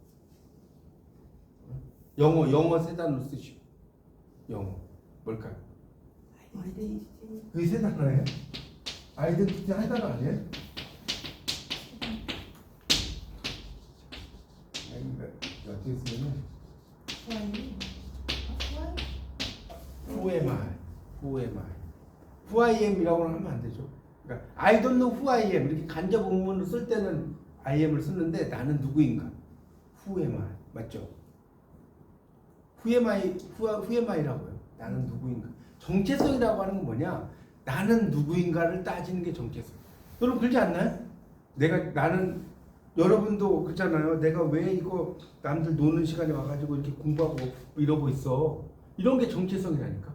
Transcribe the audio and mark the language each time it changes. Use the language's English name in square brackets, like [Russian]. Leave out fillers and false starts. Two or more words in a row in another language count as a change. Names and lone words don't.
[Korean] 영어 세 단어로 쓰시오. 영어 뭘까요? 아이덴티티. 그게 세 단어예요? 아이덴티티 한 단어 아니에요? 어떻게 쓰면은 [English] Who am I? Who am I? Who I am이라고 [Korean] 하면 안 되죠. 그러니까 [English] I don't know who I am [Korean] 이렇게 간접 의문으로 쓸 때는 [English] I am [Korean] 을 쓰는데 나는 누구인가? [English] Who am I? 맞죠? Who am I? Who am I [Korean] 라고요. 나는 누구인가? 정체성이라고 하는 건 뭐냐? 나는 누구인가를 따지는 게 정체성. 여러분 그렇지 않나요? 나는 여러분도 그렇잖아요. 내가 왜 이거 남들 노는 시간에 와가지고 이렇게 공부하고 이러고 있어. 이런 게 정체성이라니까.